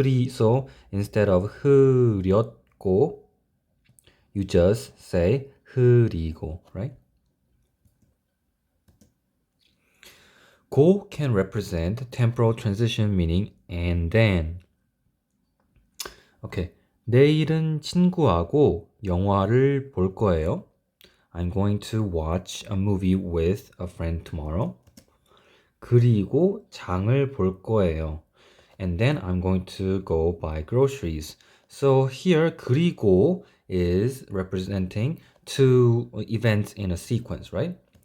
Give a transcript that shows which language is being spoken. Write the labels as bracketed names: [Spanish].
[English] so instead of 흐렸고, you just say 흐리고, right? 고 can represent temporal transition meaning and then. Okay, [Korean] 내일은 친구하고 영화를 볼 거예요. [English] I'm going to watch a movie with a friend tomorrow. [Korean] 그리고 장을 볼 거예요. [English] And then I'm going to go buy groceries. So here, 그리고 is representing two events in a sequence, right?